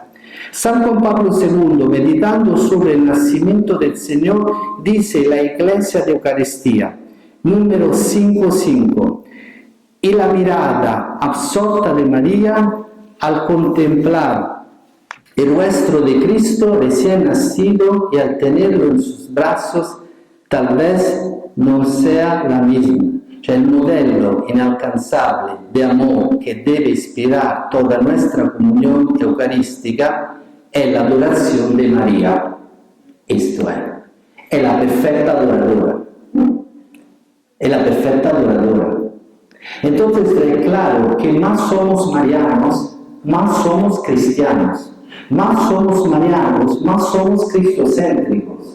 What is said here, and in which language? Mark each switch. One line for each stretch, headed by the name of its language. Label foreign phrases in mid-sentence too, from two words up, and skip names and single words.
Spanish: San Juan Pablo II, meditando sobre el nacimiento del Señor, dice en la Iglesia de Eucaristía, número 5:5, y la mirada absorta de María al contemplar el rostro de Cristo recién nacido y al tenerlo en sus brazos, tal vez no sea la misma.
Italian: Cioè il modello inalcanzabile di amore che deve ispirare
Spanish: toda nuestra comunión eucarística
Italian: è l'adorazione di María.
Spanish: Esto è la perfecta adoradora. Es la perfecta adoradora. Entonces es claro que más somos marianos, más somos cristianos. Más somos marianos, más somos cristocéntricos.